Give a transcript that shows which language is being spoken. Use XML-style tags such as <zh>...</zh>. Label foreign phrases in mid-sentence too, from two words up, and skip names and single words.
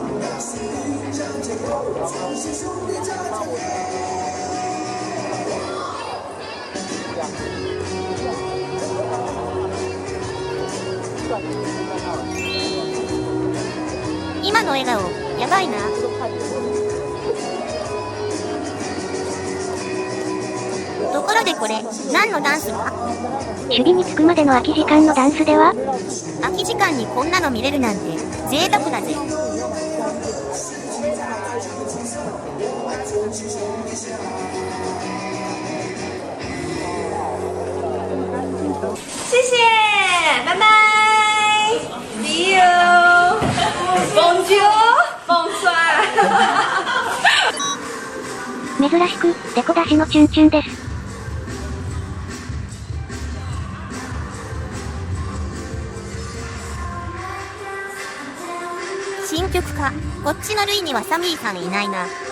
<ja>今の笑顔、やばいな。ところでこれ、何のダンスだ？守備につくまでの空き時間のダンスでは？空き時間にこんなの見れるなんて、贅沢だぜ。</ja> <zh>谢谢，拜拜 ，</zh> <en>See you，</en> <fr>Bonjour，Bonsoir。</fr> <ja>珍しく、デコ出しのチュンチュンです。新曲か。こっちの類にはサミーさんいないな。</ja>